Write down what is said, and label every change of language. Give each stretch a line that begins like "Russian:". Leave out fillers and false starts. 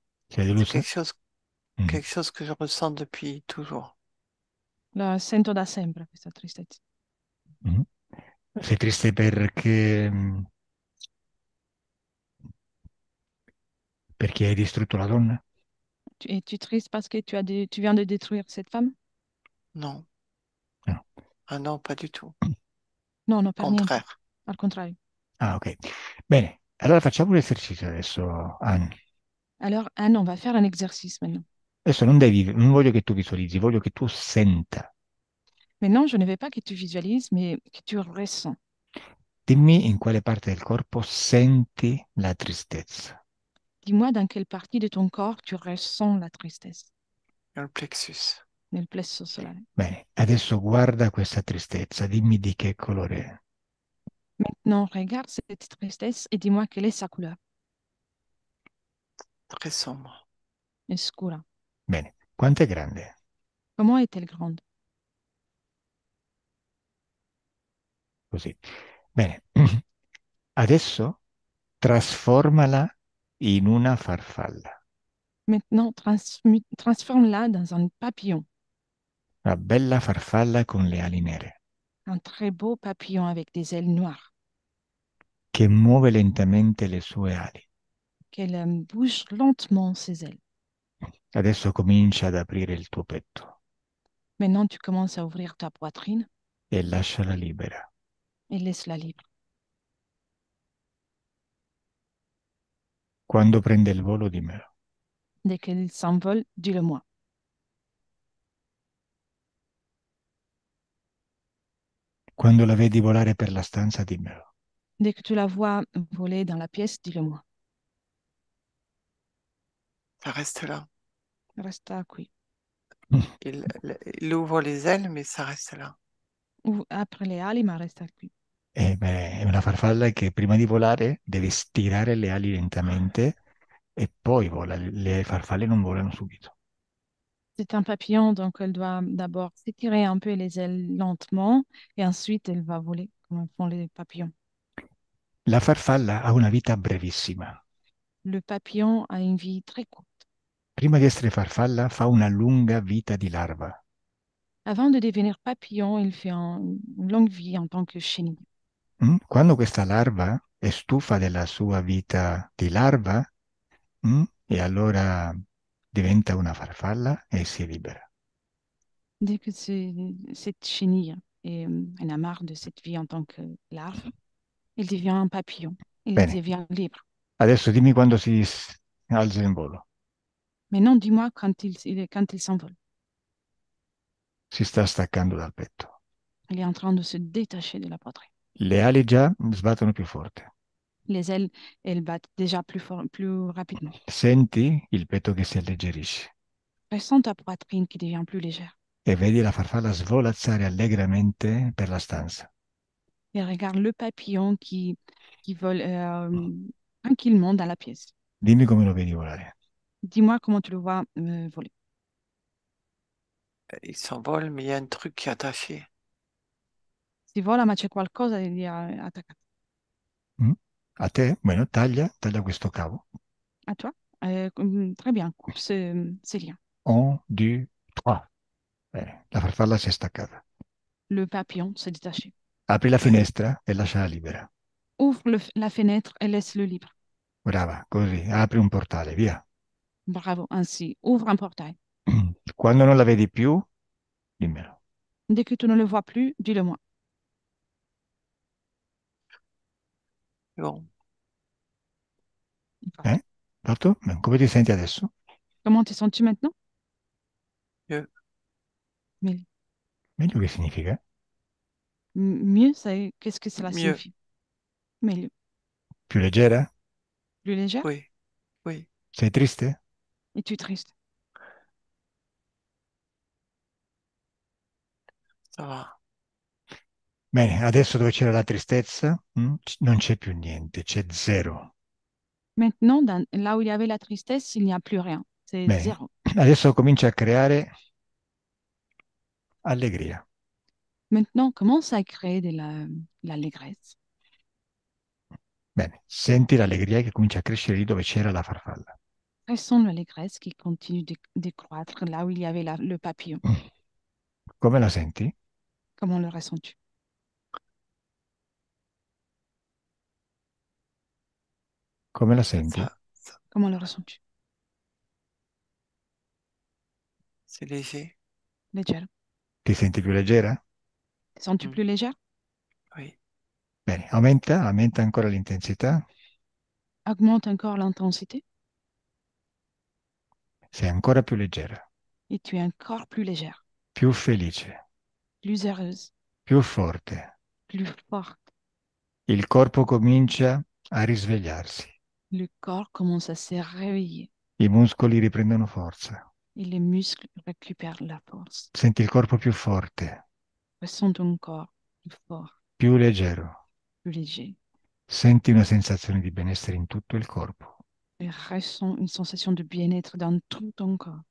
Italian: Sei
French: C'est
Italian: delusa? Mm.
French: quelque chose que je ressens depuis toujours.
Italian: La sento da sempre questa tristezza. Mm. Sei triste perché hai distrutto la donna?
French: Es-tu triste parce que tu viens de détruire cette femme? Non.
Italian: No.
French: Ah non, pas du tout.
Italian: Non, non, per niente.
French: Contraire.
Italian: Al contrario. Ah, ok. Bene, allora facciamo un esercizio adesso, Anne.
French: Alors, Anne, on va faire un exercice maintenant.
Italian: Adesso non voglio che tu visualizzi, voglio che tu senta.
French: Maintenant, je ne veux pas que tu visualises, mais que tu ressens.
Italian: Dimmi in quale parte del corpo senti la tristezza.
French: Dis-moi dans quelle partie de ton corps tu ressens la tristesse. Dans le plexus.
Italian: Nel plesso solare. Bene, adesso guarda questa tristezza, dimmi di che colore è.
French: Maintenant, regarde cette tristesse et dis-moi quelle est sa couleur. Très sombre.
Italian: Escura. Bene, quanto è grande?
French: Comment est-elle grande?
Italian: così. Bene, adesso trasformala in una farfalla,
French: Maintenant, transforme-la dans un papillon,
Italian: una bella farfalla con le ali nere,
French: un très beau papillon avec des ailes noires,
Italian: che muove lentamente le sue ali.
French: qu'elle bouge lentement ses ailes.
Italian: Adesso comincia ad aprire il tuo petto
French: Maintenant, tu commences à ouvrir ta poitrine
Italian: e lasciala libera.
French: et laisse-la libre.
Italian: Quando prende il volo, dimmelo.
French: Dès qu'elle s'envole, dis-le-moi.
Italian: Quando la vedi volare per la stanza, dimmelo.
French: Dès que tu la vois voler dans la pièce, dis-le-moi. Ça reste là.
Italian: Resta qui.
French: Il ouvre les ailes, mais ça reste là.
Italian: Ou après le ali, ma resta qui. Beh, è una farfalla che prima di volare deve stirare le ali lentamente e poi vola. Le farfalle non volano subito.
French: C'est un papillon, donc elle doit d'abord s'étirer un peu les ailes lentement et ensuite elle va voler comme font les papillons.
Italian: La farfalla ha una vita brevissima.
French: Le papillon a une vie très courte.
Italian: Prima di essere farfalla fa una lunga vita di larva.
French: Avant de devenir papillon, il fait une longue vie en tant que chenille.
Italian: Quando questa larva è stufa della sua vita di larva, e allora diventa una farfalla e si libera.
French: Dès que cette chenille elle a marre de cette vie en tant que larve, elle devient un papillon. Elle
Italian: Bene,
French: devient libre.
Italian: adesso dimmi quando alza in volo.
French: Maintenant, dis-moi quand il s'envole.
Italian: Si sta staccando dal petto.
French: Il est en train de se détacher de la poitrine.
Italian: Le ali già sbattono più forte.
French: Les ailes, elles battent déjà plus fort, plus rapidement.
Italian: Senti il petto che si alleggerisce
French: Ressens ta poitrine qui devient plus légère.
Italian: e vedi la farfalla svolazzare allegramente per la stanza.
French: Et regarde le papillon qui vole tranquillement dans la pièce.
Italian: Dimmi come lo vedi volare.
French: Dis-moi comment tu le vois voler. Il s'envole, mais il y a un truc qui est attaché.
Italian: Si vola, ma c'è qualcosa di attaccato. Mm? A te? Bueno, taglia questo cavo.
French: À toi? Très bien, coupe ces liens.
Italian: 1, 2, 3. Bene, la farfalla si è staccata.
French: Le papillon s'est détaché.
Italian: Apri la
French: Ouais.
Italian: finestra e lasciala libera.
French: Ouvre la fenêtre et laisse-le libre.
Italian: Brava, così. Apri un portale, via.
French: Bravo, ainsi. Ouvre un portail.
Italian: Quando non la vedi più, dimmelo.
French: Dès que tu ne le vois plus, dis-le-moi. Bon, Voilà.
Italian: Fatto? Beh, come ti senti adesso?
French: Comment te sens-tu maintenant? mieux. Mais
Italian: Meglio che significa?
French: mieux, qu'est-ce que cela Mieux. signifie? Mieux.
Italian: Più leggera?
French: Plus légère? Oui, oui,
Italian: Sei triste?
French: Es-tu triste? ça va.
Italian: Bene, adesso dove c'era la tristezza, non c'è più niente, c'è zero.
French: Maintenant, là où il y avait la tristesse, il n'y a plus rien. C'est
Italian: Bene,
French: zéro.
Italian: adesso comincia a creare allegria.
French: Maintenant, commence à créer l'allégresse.
Italian: Bene, senti l'allegria che comincia a crescere lì dove c'era la farfalla.
French: Ressens l'allégresse qui continue de croître là où il y avait le papillon.
Italian: Come la senti?
French: Comment le ressens-tu?
Italian: Come la senti?
French: Comment le ressens-tu? C'est léger. Légère.
Italian: Ti senti più leggera?
French: Te sens-tu Mm. plus légère? Oui,
Italian: Bene, aumenta ancora l'intensità.
French: Augmente encore l'intensité
Italian: Sei ancora più leggera,
French: et tu es encore plus légère,
Italian: più felice,
French: plus heureuse,
Italian: più forte.
French: plus forte.
Italian: Il corpo comincia a risvegliarsi.
French: Le corps commence à se réveiller
Italian: I muscoli riprendono forza.
French: et les muscles récupèrent la force.
Italian: Senti il corpo più forte,
French: Ressens ton corps plus fort,
Italian: più leggero.
French: plus léger
Italian: Senti una sensazione di benessere in tutto il corpo
French: et ressens une sensation de bien-être dans tout ton corps